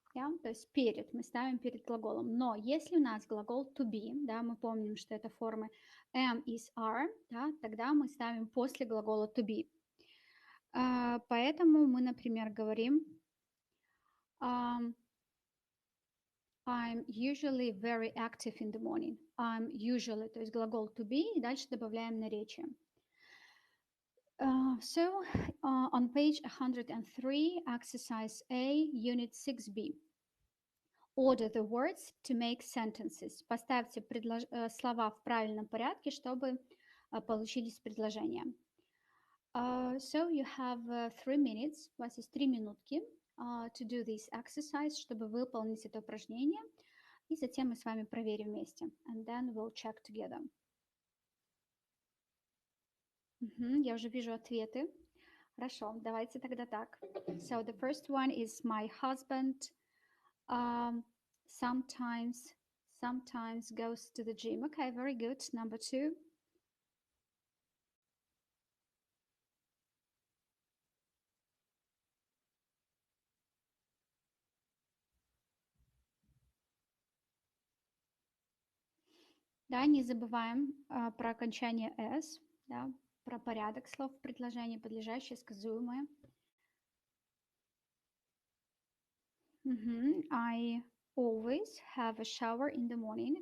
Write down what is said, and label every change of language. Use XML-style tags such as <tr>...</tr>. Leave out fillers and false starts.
<ru>Да, то есть перед, мы ставим перед глаголом. Но если у нас глагол</ru> <en>to be,</en> <ru>да, мы помним, что это формы am, is, are, да, тогда мы ставим после глагола to be. Поэтому мы, например, говорим</ru> <en>I'm usually very active in the morning. I'm usually,</en> <ru>то есть глагол to be, и дальше добавляем наречие.</ru> <en>On page 103, exercise A, unit 6b. Order the words to make sentences.</en> <ru>Поставьте слова в правильном порядке, чтобы получились предложения.</ru> <en>So you have 3 minutes.</en> <ru>У вас есть 3 минутки</ru> <en>to do this exercise,</en> <ru>чтобы выполнить это упражнение. И затем мы с вами проверим вместе.</ru> <en>And then we'll check together.</en> <ru>Я уже вижу ответы. Хорошо, давайте тогда так.</ru> <en>So the first one is my husband sometimes goes to the gym. Okay, very good. Number 2.</en> <ru>Да, не забываем про окончание s, да, про порядок слов в предложении, подлежащее, сказуемое.</ru> <en>I always have a shower in the morning.</en>